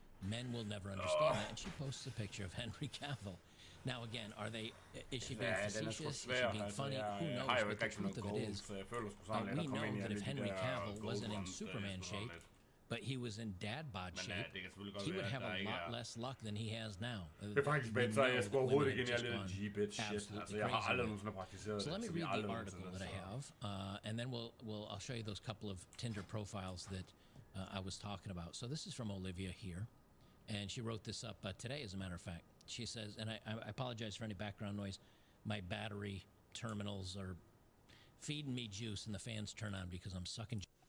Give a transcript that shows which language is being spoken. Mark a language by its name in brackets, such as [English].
[English] Men will never understand that. And she posts a picture of Henry Cavill. Now again, is she being facetious? Is she being funny? Who knows? But the truth of it is, we know that if Henry Cavill wasn't in Superman shape, but he was in dad bod shape, he would have a lot less luck than he has now. [Danish] Det er faktisk bedre, så jeg skulle overhovedet ikke ind i alle G-bit shit. Altså, jeg har aldrig nogensinde praktiseret det. [English] So let me read the article that I have, and then I'll show you those couple of Tinder profiles that I was talking about. So this is from Olivia here, and she wrote this up today, as a matter of fact. She says, and I apologize for any background noise, my battery terminals are feeding me juice and the fans turn on because I'm sucking.